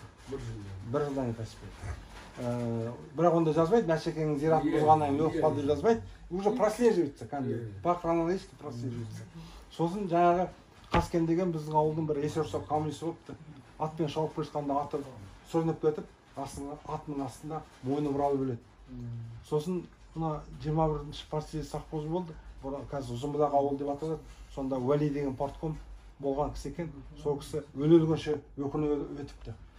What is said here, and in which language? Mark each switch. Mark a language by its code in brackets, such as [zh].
[kk] Bir жылдан қайтыс болды. Бірақ онда жазбайды, Мәшекеңнің зиратын бұзғаннан өліп қалды жазбайды. [ru] Уже прослеживается, по хронологически прослеживается. [kk] Сосын жаңағы Қаскен деген біздің ауылдың бір есерсоқ коммунист болыпты. Атпен шауып келе жатқанда аты сүрініп кетіп, атының астында мойны бұралып өледі. Сосын мына 21-ші партия совхозы болды. Қазір Ұзынбұлақ ауыл деп аталады. Сонда Уәли деген партком болған кісі екен. Сол кісі өле-өлгенше өкініп өтіпті.